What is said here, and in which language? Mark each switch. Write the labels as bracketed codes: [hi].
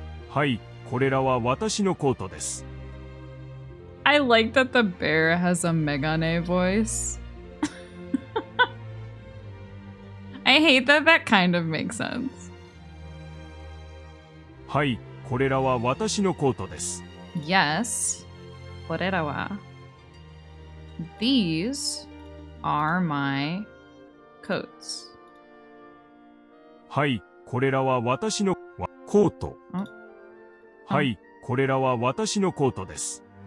[ja] はい、これらは私のコートです。 [en] I like that the bear has a megane voice. I hate that that kind of makes sense. [ja] はい、これらは私のコートです。 [en] Yes. [ja] Korera wa. [en] These are my coats. [ja] はい、これらは私のコート。はい、これらは私のコートです。